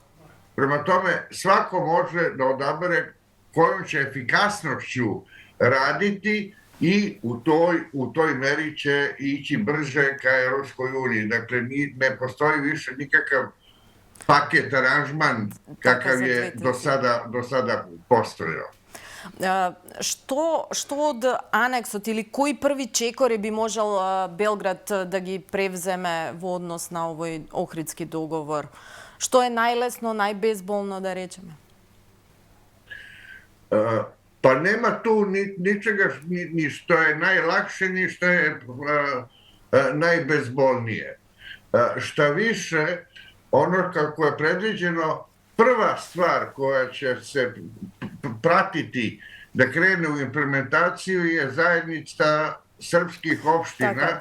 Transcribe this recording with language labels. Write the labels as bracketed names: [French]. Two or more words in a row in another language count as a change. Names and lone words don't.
[Serbian] Prema tome, svako može da odabere kojom će efikasnošću raditi i u toj meri će ići brže ka Evropskoj uniji. Dakle, ne postoji više nikakav paket, aranžman kakav je do sada postojao. [Macedonian] Што од анексот или кои први чекори би можел Белград да ги превземе во однос на овој Охридски договор? Што е најлесно, најбезболно, да речеме? [Serbian] Pa nema tu ničega ni što je najlakše, ni što je najbezbolnije. Šta više, ono kako je predviđeno, prva stvar koja će se pratiti da krene u implementaciju je zajednica srpskih opština.